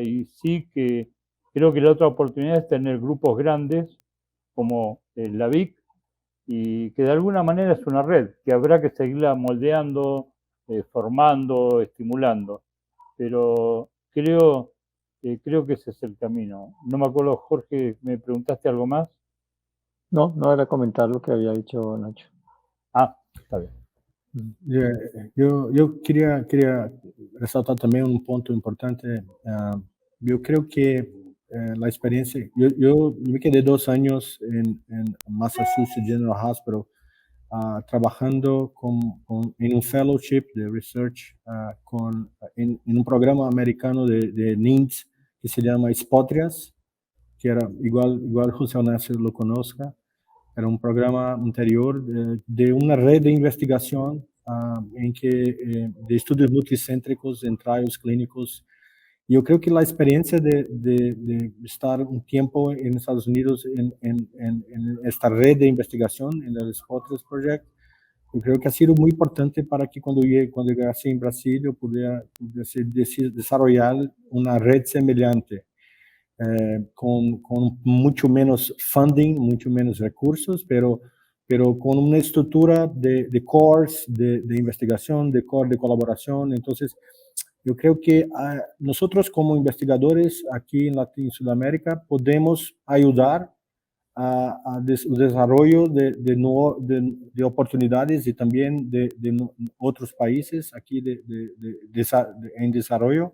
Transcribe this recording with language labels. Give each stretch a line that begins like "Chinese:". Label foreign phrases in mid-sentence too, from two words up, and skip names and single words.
Spanish: Y sí que creo que la otra oportunidad es tener grupos grandes como la VIC, y que de alguna manera es una red que habrá que seguirla moldeando, formando, estimulando. Pero creo que ese es el camino. No me acuerdo, Jorge, ¿me preguntaste algo más? No, no era comentar lo que había dicho Nacho. Ah, está bien.
Portuguese: Eu queria ressaltar também um ponto importante. Eu creio que a experiência. Eu me quedei 2 anos em Massachusetts General Hospital trabalhando em um fellowship de research em um programa americano de NINDS que se chama Spotrias,
Spanish: que era igual José Ignacio lo conozca.
Portuguese: Era um programa anterior de uma rede de investigação em que de estudos multicêntricos em trials clínicos. E eu creio que a experiência de estar um tempo nos Estados Unidos em esta rede de investigação, no Spotrias Project, eu creio que ha sido muito importante para que quando chegasse em Brasil eu pudesse desenvolver uma rede semelhante.
Spanish: Con mucho menos funding, mucho menos recursos, pero con una estructura de cores, de investigación, de core de colaboración. Entonces, yo creo que nosotros como investigadores aquí en Sudamérica podemos ayudar al desarrollo de oportunidades y también de otros países aquí en desarrollo.